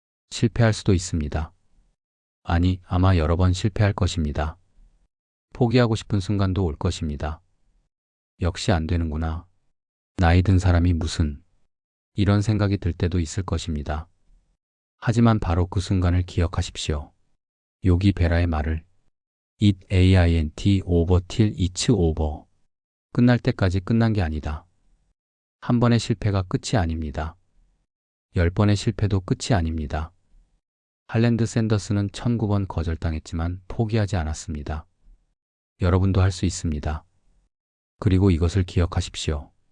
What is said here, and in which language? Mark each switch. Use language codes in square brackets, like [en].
[ko] 실패할 수도 있습니다. 아니, 아마 여러 번 실패할 것입니다. 포기하고 싶은 순간도 올 것입니다. 역시 안 되는구나. 나이 든 사람이 무슨 이런 생각이 들 때도 있을 것입니다. 하지만 바로 그 순간을 기억하십시오. 요기 베라의 말을 [en] It ain't over till it's over. [ko] 끝날 때까지 끝난 게 아니다. 한 번의 실패가 끝이 아닙니다. 10번의 실패도 끝이 아닙니다. 할랜드 샌더스는 1009번 거절당했지만 포기하지 않았습니다. 여러분도 할 수 있습니다. 그리고 이것을 기억하십시오.